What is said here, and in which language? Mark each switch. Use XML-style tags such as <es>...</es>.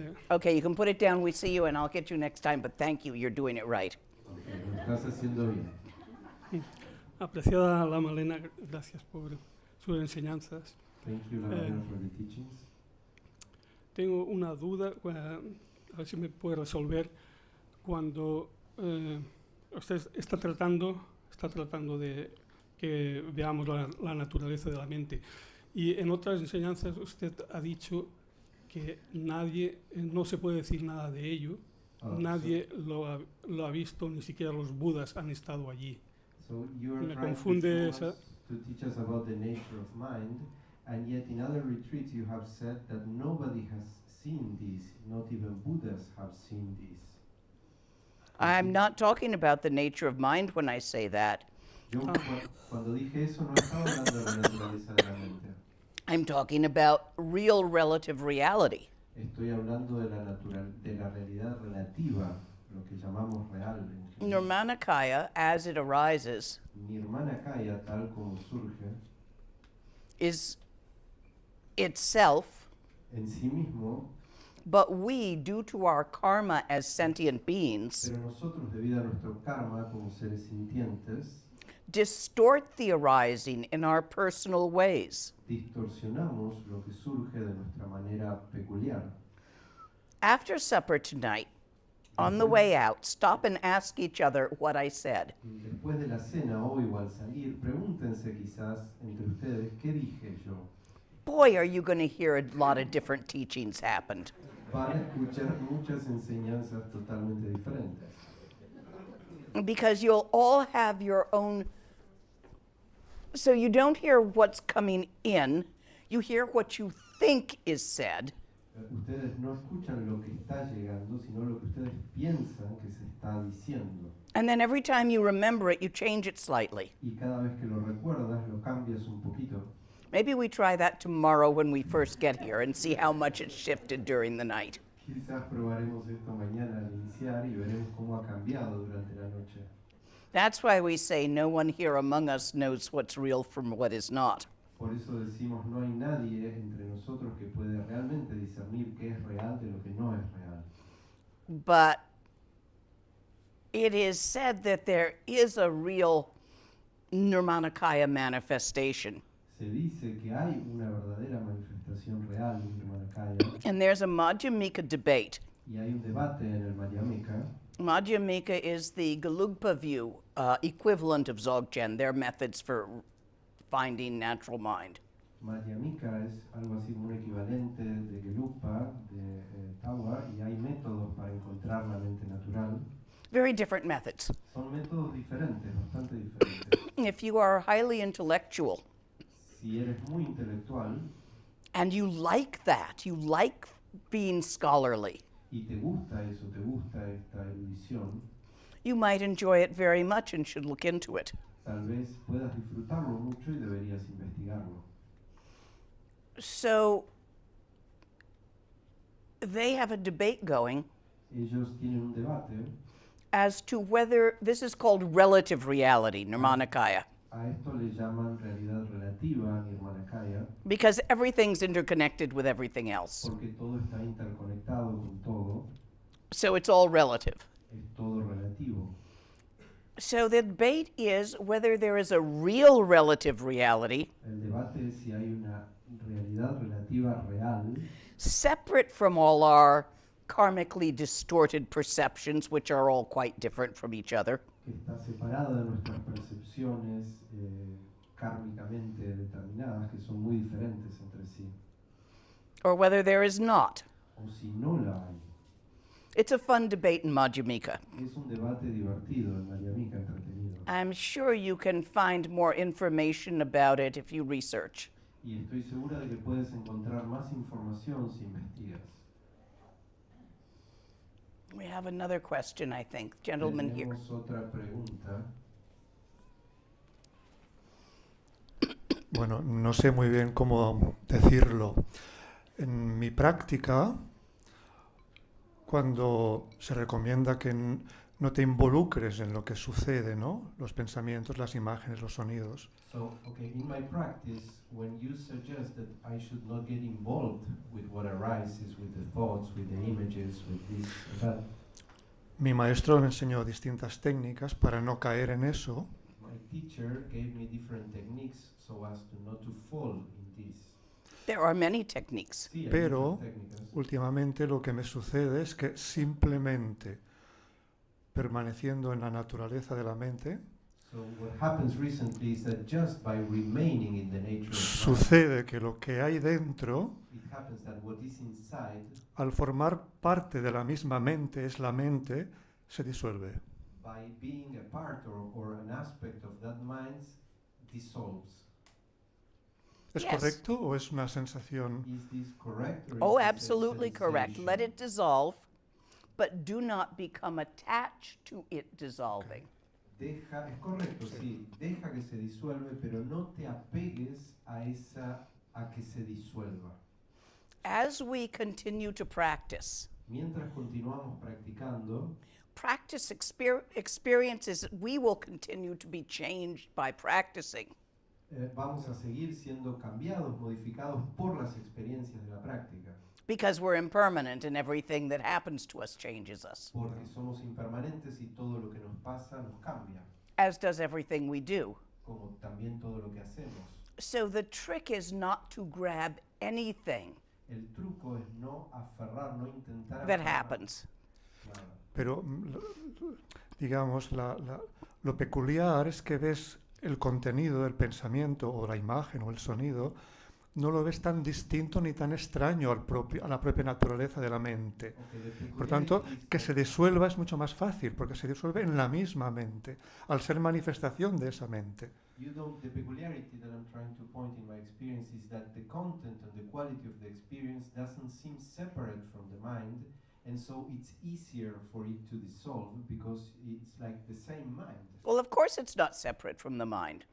<en>Okay, you can put it down. We see you, and I'll get you next time, but thank you. You're doing it right.</en> <es>Okay, lo estás haciendo bien. Apreciada Lama Elena, gracias por sus enseñanzas.</es> <en>Thank you, Lama, for the teachings.</en> <es>Tengo una duda, a ver si me puede resolver. Cuando usted está tratando de que veamos la naturaleza de la mente. Y en otras enseñanzas usted ha dicho que nadie, no se puede decir nada de ello, nadie lo ha visto, ni siquiera los budas han estado allí.</es> <en>So you are</en> <es>Me</es> <en>trying</en> <es>confunde</es> <en>to teach us about the nature of mind, and yet in other retreats you have said that nobody has seen this, not even Buddhas have seen this. I'm not talking about the nature of mind when I say that.</en> <es>Yo cuando dije eso no estaba hablando de la naturaleza de la mente.</es> <en>I'm talking about real relative reality.</en> <es>Estoy hablando de la realidad relativa, lo que llamamos real.</es> <en>Dharmakaya, as it arises,</en> <es>Dharmakaya, tal como surge,</es> <en>is itself,</en> <es>en sí mismo,</es> <en>but we, due to our karma as sentient beings,</en> <es>pero nosotros, debido a nuestro karma como seres sintientes,</es> <en>distort the arising in our personal ways.</en> <es>distorsionamos lo que surge de nuestra manera peculiar.</es> <en>After supper tonight, on the way out, stop and ask each other what I said.</en> <es>Después de la cena hoy o al salir, pregúntense quizás entre ustedes qué dije yo.</es> <en>Boy, are you going to hear a lot of different teachings happened.</en> <es>Van a escuchar muchas enseñanzas totalmente diferentes.</es> <en>Because you'll all have your own. So you don't hear what's coming in, you hear what you think is said.</en> <es>Ustedes no escuchan lo que está llegando, sino lo que ustedes piensan que se está diciendo.</es> <en>And then every time you remember it, you change it slightly.</en> <es>Y cada vez que lo recuerdas, lo cambias un poquito.</es> <en>Maybe we try that tomorrow when we first get here and see how much it's shifted during the night.</en> <es>Quizás probaremos esto mañana al iniciar y veremos cómo ha cambiado durante la noche.</es> <en>That's why we say no one here among us knows what's real from what is not.</en> <es>Por eso decimos, no hay nadie entre nosotros que puede realmente discernir qué es real de lo que no es real.</es> <en>But it is said that there is a real Dharmakaya manifestation.</en> <es>Se dice que hay una verdadera manifestación real de Dharmakaya.</es> <en>And there's a Madhyamika debate.</en> <es>Y hay un debate en el Madhyamika.</es> <en>Madhyamika is the Gelugpa view, equivalent of Zogchen, their methods for finding natural mind.</en> <es>Madhyamika es algo así como un equivalente de Gelugpa, de Tawa, y hay métodos para encontrar la mente natural.</es> <en>Very different methods.</en> <es>Son métodos diferentes, bastante diferentes.</es> <en>If you are highly intellectual,</en> <es>Si eres muy intelectual</es> <en>and you like that, you like being scholarly,</en> <es>y te gusta eso, te gusta esta erudición,</es> <en>you might enjoy it very much and should look into it.</en> <es>tal vez puedas disfrutarlo mucho y deberías investigarlo.</es> <en>So they have a debate going</en> <es>Ellos tienen un debate</es> <en>as to whether this is called relative reality, Dharmakaya,</en> <es>a esto le llaman realidad relativa, Dharmakaya,</es> <en>because everything's interconnected with everything else.</en> <es>porque todo está interconectado con todo,</es> <en>So it's all relative.</en> <es>es todo relativo.</es> <en>So the debate is whether there is a real relative reality</en> <es>El debate es si hay una realidad relativa real,</es> <en>separate from all our karmically distorted perceptions, which are all quite different from each other,</en> <es>que está separada de nuestras percepciones kármicamente determinadas, que son muy diferentes entre sí,</es> <en>or whether there is not.</en> <es>o si no la hay.</es> <en>It's a fun debate in Madhyamika.</en> <es>Es un debate divertido, en Madhyamika, entretenido.</es> <en>I'm sure you can find more information about it if you research.</en> <es>Y estoy segura de que puedes encontrar más información si investigas.</es> <en>We have another question, I think. Gentleman here.</en> <es>Tenemos otra pregunta. Bueno, no sé muy bien cómo decirlo. En mi práctica, cuando se recomienda que no te involucres en lo que sucede, ¿no? Los pensamientos, las imágenes, los sonidos.</es> <en>So, okay, in my practice, when you suggest that I should not get involved with what arises, with the thoughts, with the images, with this and that,</en> <es>Mi maestro me enseñó distintas técnicas para no caer en eso.</es> <en>my teacher gave me different techniques so as to not to fall in this. There are many techniques.</en> <es>Sí, hay Pero muchas técnicas. últimamente lo que me sucede es que simplemente permaneciendo en la naturaleza de la mente,</es> <en>So what happens recently is that just by remaining in the nature of mind,</en> <es>sucede que lo que hay dentro</es> <en>it happens that what is inside,</en> <es>al formar parte de la misma mente, es la mente, se disuelve.</es> <en>by being a part or an aspect of that mind, dissolves.</en> <es>¿Es</es> <en>Yes.</en> <es>correcto o es una sensación?</es> <en>Is this correct? Or Oh, is this a absolutely correct. Let sensation? it dissolve, but do not become attached to it dissolving.</en> <es>Es correcto, sí. Deja que se disuelve, pero no te apegues a que se disuelva.</es> <en>As we continue to practice,</en> <es>Mientras continuamos practicando,</es> <en>practice experiences, we will continue to be changed by practicing.</en> <es>Vamos a seguir siendo cambiados, modificados por las experiencias de la práctica.</es> <en>Because we're impermanent and everything that happens to us changes us,</en> <es>Porque somos impermanentes y todo lo que nos pasa nos cambia,</es> <en>as does everything we do.</en> <es>como también todo lo que hacemos.</es> <en>So the trick is not to grab anything</en> <es>El truco es no aferrar, no intentar</es> <en>that</en> <es>aferrar</es> <en>happens.</en> <es>nada. Pero, digamos, lo peculiar es que ves el contenido del pensamiento o la imagen o el sonido, no lo ves tan distinto ni tan extraño a la propia naturaleza de la mente. Por tanto, que se disuelva es mucho más fácil, porque se disuelve en la misma mente, al ser manifestación de esa mente.</es> <en>The peculiarity that I'm trying to point in my experience is that the content and the quality of the experience doesn't seem separate from the mind, and so it's easier for it to dissolve because it's like the same mind. Well, of course it's not separate from the mind.</en>